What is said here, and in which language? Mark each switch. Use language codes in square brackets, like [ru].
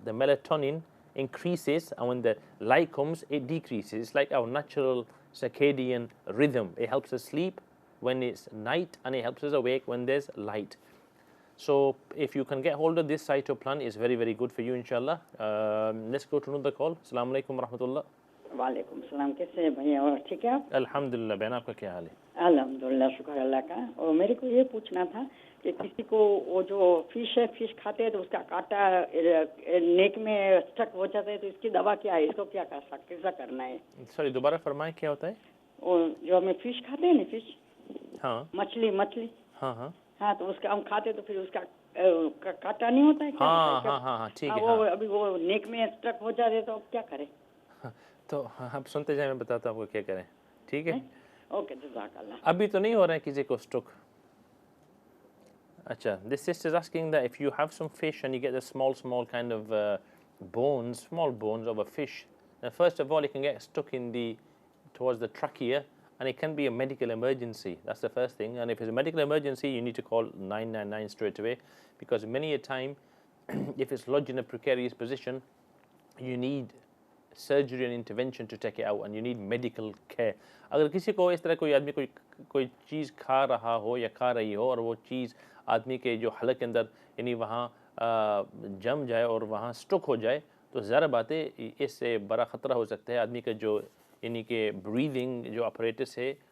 [en] The melatonin increases, and when the light comes, it decreases. It's like our natural circadian rhythm. It helps us sleep when it's night, and it helps us awake when there's light. So if you can get hold of this cytoplan, it's very good for you, inshallah. Let's go to another call. Assalamu alaikum warahmatullah. [hi] वालेकुम सलाम। कैसे हैं भैया, और ठीक है आप? अल्हम्दुलिल्लाह। बहन, आपका क्या हाल है? अल्हम्दुलिल्लाह, शुक्र अल्लाह का। और मेरे को ये पूछना था कि किसी को वो जो फिश खाते हैं तो उसका कांटा नेक में स्टक हो जाता है, तो इसकी दवा क्या है? इसको कैसा करना है? सॉरी, दोबारा फरमाएं, क्या होता है? वो जो हमें फिश खाते हैं ना, फिश, हाँ, मछली, हाँ, तो उसका हम खाते तो फिर उसका कांटा नहीं होता है क्या? हाँ, ठीक है। वो अभी वो नेक में स्टक हो जाते तो अब क्या करें? तो आप सुनते जाए, मैं बताता हूँ आपको क्या करें। ठीक है, ओके, जज़ाकल्लाह। अभी तो नहीं हो रहा है किसी को स्ट्रोक? [en] अच्छा, this sister is asking that if you have some fish and you get the small kind of small bones of a fish, then first of all it can get stuck towards the trachea, and it can be a medical emergency. That's the first thing. And if it's a medical emergency, you need to call 999 straight away, because many a time, if it's lodged in a precarious position, you need surgery and intervention to take it out, and you need medical care. [hi] अगर किसी को इस तरह कोई आदमी कोई चीज़ खा रहा हो या खा रही हो, और वो चीज़ आदमी के जो हलक के अंदर यानी वहाँ जम जाए और वहाँ स्टक हो जाए, तो ज़रा बात है, इससे बड़ा ख़तरा हो सकता है। आदमी का जो यानी कि ब्रीदिंग जो ऑपरेटस है,